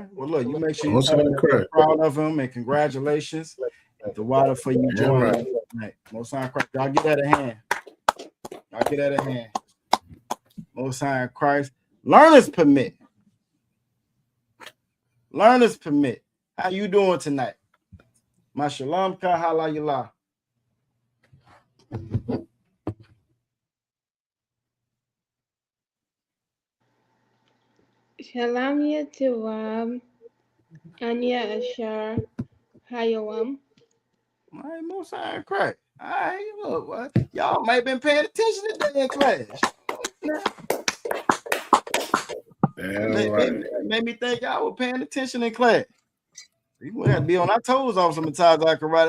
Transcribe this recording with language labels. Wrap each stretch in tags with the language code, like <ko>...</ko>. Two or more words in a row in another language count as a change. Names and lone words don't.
<en>Well, look, you make sure you tell him you're proud of him and congratulations. And the water for you joining us tonight. Most High Christ. Y'all get that a hand. Y'all get that a hand. Most High Christ. Learner's permit. Learner's permit. How you doing tonight?</en> <he>Mashalom ka hala yala. Shalom Yatuwam, Anya Ashar, Hayawam.</he> <en>All right, Most High Christ. All right, look, what? Y'all might have been paying attention today in class. Made me think y'all were paying attention in class. We have to be on our toes off some times I can write.</en>